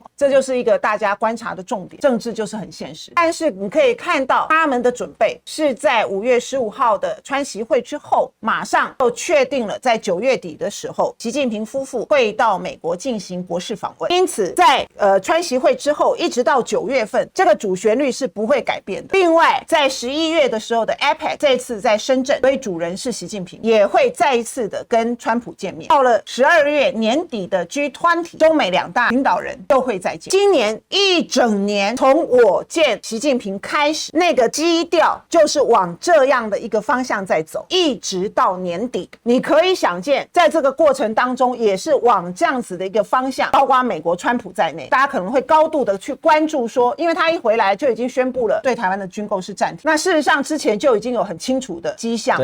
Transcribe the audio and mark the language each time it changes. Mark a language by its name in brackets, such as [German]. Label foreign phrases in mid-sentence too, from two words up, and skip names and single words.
[Chinese] 這就是一個大家觀察的重點。政治就是很現實，但是你可以看到他們的準備是在5月15號的川習會之後，馬上就確定了在9月底的時候，習近平夫婦會到美國進行國事訪問。因此在川習會之後一直到9月份，這個主旋律是不會改變的。另外在11月的時候的 APEC 這次在深圳，所以主人是習近平，也會再一次的跟川普見面。到了12月年底的 G20，中美2大領導人都會再見。今年一整年，從我見習近平開始，那個基調就是往這樣的一個方向在走。走，一直到年底。你可以想見，在這個過程當中，也是往這樣子的一個方向，包括美國川普在內，大家可能會高度的去關注說，因為他一回來就已經宣布了對台灣的軍購是暫停。那事實上之前就已經有很清楚的跡象。